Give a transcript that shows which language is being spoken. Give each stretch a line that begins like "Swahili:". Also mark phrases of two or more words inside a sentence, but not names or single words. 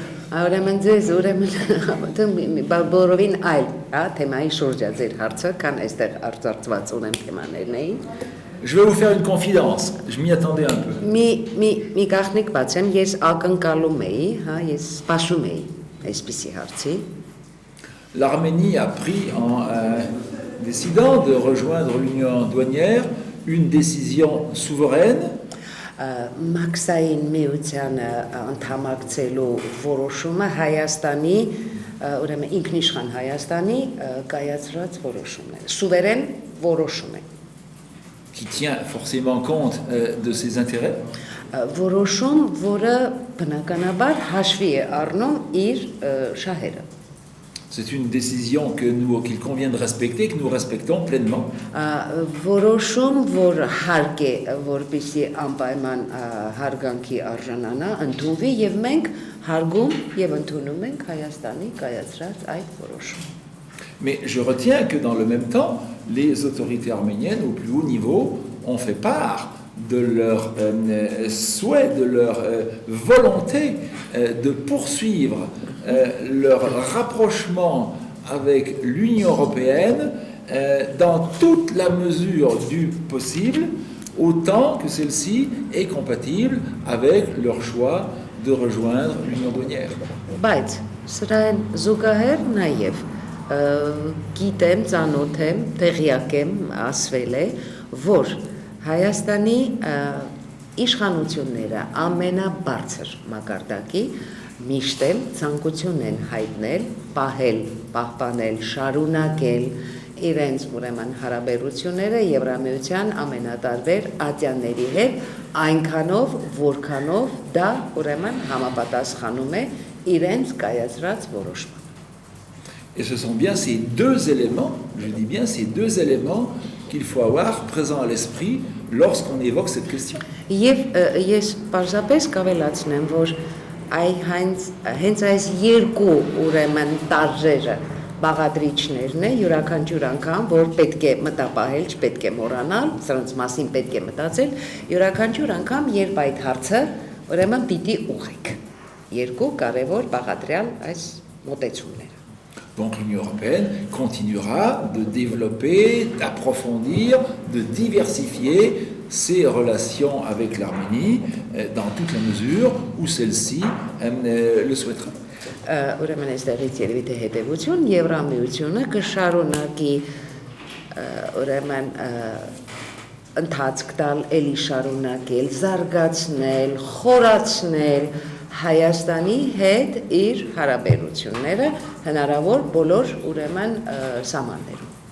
French: Je vais vous faire une confidence, je m'y attendais un peu.
Armenian: այսպիսի հարցի։
French: L'Arménie a pris en décidant de rejoindre l'Union douanière une décision souveraine.
Armenian: Մաքսային միությանը անդամակցելու որոշումը Հայաստանի, ուրեմն ինքնիշխան Հայաստանի կայացրած որոշումն է, սուվերեն որոշում է։
French: Qui tient forcément compte de ses intérêts.
Armenian: Որոշում, որը բնականաբար հաշվի է առնում իր շահերը։
French: C'est une décision qu'il convient de respecter, que nous respectons pleinement.
Armenian: Որոշում, որ հարկ է, որպեսզի անպայման հարգանքի արժանանա, ընդունվի եւ մենք հարգում եւ ընդունում ենք Հայաստանի կայացրած այդ որոշումը։
French: Mais je retiens que dans le même temps, les autorités arméniennes au plus haut niveau ont fait part de leur souhait, de leur volonté de poursuivre leur rapprochement avec l'Union européenne dans toute la mesure du possible, autant que celle-ci est compatible avec leur choix de rejoindre l'Union douanière.
Armenian: Բայց սրան զուգահեռ նաև գիտեմ, ծանոթ եմ, տեղյակ եմ, ասվել է, որ Հայաստանի իշխանությունները ամենաբարձր մակարդակի միշտ էլ ցանկություն են հայտնել, պահել, պահպանել, շարունակել իրենց ուրեմն հարաբերությունները Եվրամիության ամենատարբեր ատյանների հետ, այնքանով, որքանով դա ուրեմն համապատասխանում է իրենց կայացրած որոշմանը։
French: Et ce sont bien ces deux éléments, je dis bien ces deux éléments qu'il faut avoir présent à l'esprit lorsqu'on évoque cette question.
Armenian: Եվ ես պարզապես կավելացնեմ, որ հենց այս երկու ուրեմն տարրերը բաղադրիչներն է յուրաքանչյուր անգամ, որ պետք է մտապահել, չպետք է մոռանալ, սրանց մասին պետք է մտածել, յուրաքանչյուր անգամ, երբ այդ հարցը ուրեմն պիտի ուղղեք։ Երկու կարևոր բաղադրյալ այս մոտեցումները։
French: Donc l'Union européenne continuera de développer, d'approfondir, de diversifier ses relations avec l'Arménie dans toute la mesure où celle-ci le souhaitera.
Armenian: Ուրեմն այստեղից երևի թե հետևություն Եվրամիությունը կշարունակի ուրեմն ընթացք տալ, էլի շարունակել, զարգացնել, խորացնել Հայաստանի հետ իր հարաբերությունները հնարավոր բոլոր ուրեմն սահմաններում։